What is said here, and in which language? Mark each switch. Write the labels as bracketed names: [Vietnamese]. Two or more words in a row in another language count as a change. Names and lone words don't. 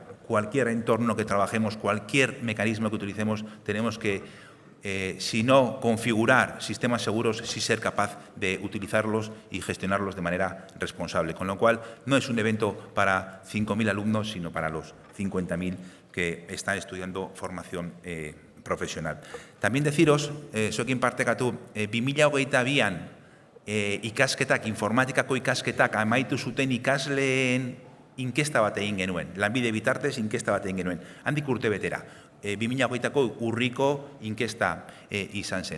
[Spanish] Cualquier entorno que trabajemos, cualquier mecanismo que utilicemos, tenemos que, si no configurar sistemas seguros, sí ser capaz de utilizarlos y gestionarlos de manera responsable. Con lo cual, no es un evento para 5.000 alumnos, sino para los 50.000 que están estudiando formación profesional. También deciros, [Basque] zuekin partekatu, 2022an informatikako ikasketak amaitu zuten ikasleen inkesta bat egin genuen, lanbide bitartez inkesta bat egin genuen, handik urte betera. 2022ko urriko inkesta izan zen.